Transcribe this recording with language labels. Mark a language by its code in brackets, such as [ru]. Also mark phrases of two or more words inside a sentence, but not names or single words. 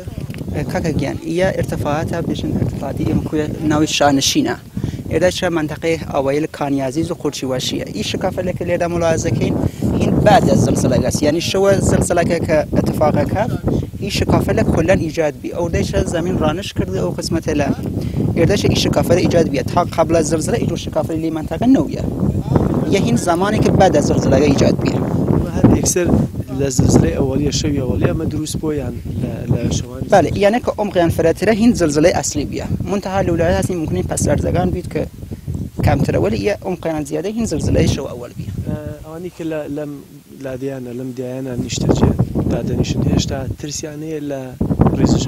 [sdh] کاکە گیان ئیە ارتفاعاتە بێژن ارتفاعاتی ئێمە کوێ ناوی شانشینە. ئێرە چرا منطقەی ئەوەیە لە کانیازیز و قورچی واشیە. ئی شکافەلەکە لێرە ملاحظەکەین هین [fa] بعد از زلزلەکە، [sdh] یعنی شەوە زلزلەکە کە اتفاقەکە ئی شکافەلە کلان ایجاد بی. ئەوردەیش [fa] زمین رانش کرده [sdh] ئەو قسمەتە لە ئێردەش ئی شکافەلە ایجاد بی. [fa] تا قبل از زلزلە [sdh] ئیرو شکافەلی لی منطقە نەویە. یە هین [fa] زمانی که بعد از زلزلەکە [sdh] ایجاد بی. [ckb] هەر یەکسەر لە زلزلەی ئەوەلیە شەوی ئەوەلیە ئەمە دروست بۆیان لە شەوانی؟ [sdh] بله، یعنی کە ئۆمقیان فرەترە هین زلزلەی ئەسلی بیە. منتها لە ویلایەت هەستی ممکنی پەسەردەگان بیت کە کامترە ولی ئیە ئۆمقیان زیادە هین زلزلەی شەو ئەوەل بیە. [ckb] ئەوانی کە لەم لادیانە لەم دیانە نیشتەجێ دادەنیشن هێشتا ترسیانەیە لە ڕێزشم؟